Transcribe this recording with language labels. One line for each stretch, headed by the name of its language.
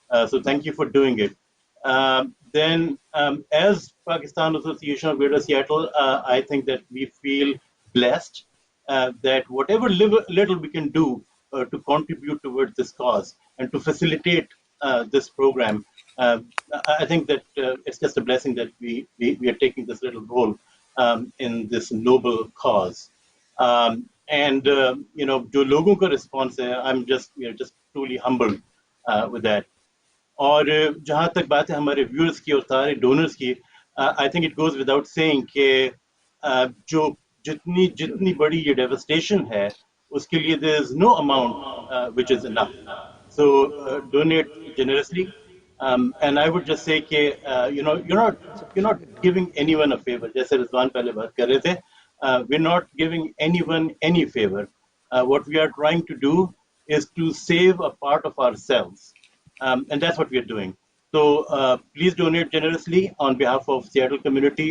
English: So thank you for doing it. Then as Pakistan Association of Greater Seattle, I think that we feel blessed that whatever little we can do to contribute towards this cause and to facilitate this program, I think that it's just a blessing that we are taking this little role in this noble cause. And
Urdu: jo logon ka response hai,
English: I'm just truly humbled with that.
Urdu: اور جہاں تک بات ہے ہمارے viewers کی اور سارے donors کی,
English: I think it goes without saying
Urdu: کہ جو جتنی بڑی یہ ڈیوسٹیشن ہے اس کے لیے
English: There is no amount which is enough. So donate generously and I would just say کہ you're not giving anyone a favor.
Urdu: جیسے رضوان پہلے بات کر رہے تھے,
English: we're not giving anyone any favor. What we are trying to do is to save a part of ourselves. And that's what we are doing. So please donate generously on behalf of Seattle community.